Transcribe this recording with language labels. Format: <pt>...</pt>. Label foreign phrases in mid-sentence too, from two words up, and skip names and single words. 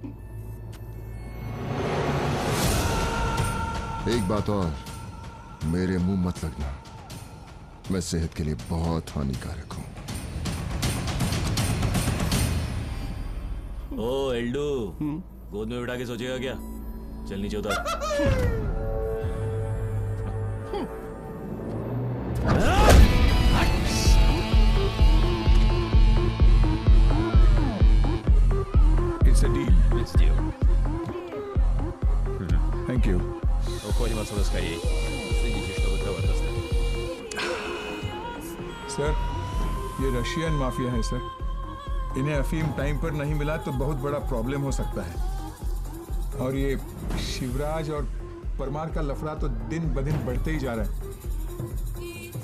<hi>एक बात और, मेरे मुंह मत लगना, मैं सेहत के लिए बहुत हानिकारक हूं। ओ एल्डो, गोद में बिठा के सोचेगा क्या? चल नीचे उतर।</hi> <en>It's a deal. It's deal. Thank you.</en> <ru>Уходим отсюда скорее. Следите, чтобы товар достали.</ru> <hi>सर, ये रशियन माफिया है सर। इन्हें अफीम टाइम पर नहीं मिला तो बहुत बड़ा प्रॉब्लम हो सकता है। और ये शिवराज और परमार का लफड़ा तो दिन ब दिन बढ़ते ही जा रहा है।</hi>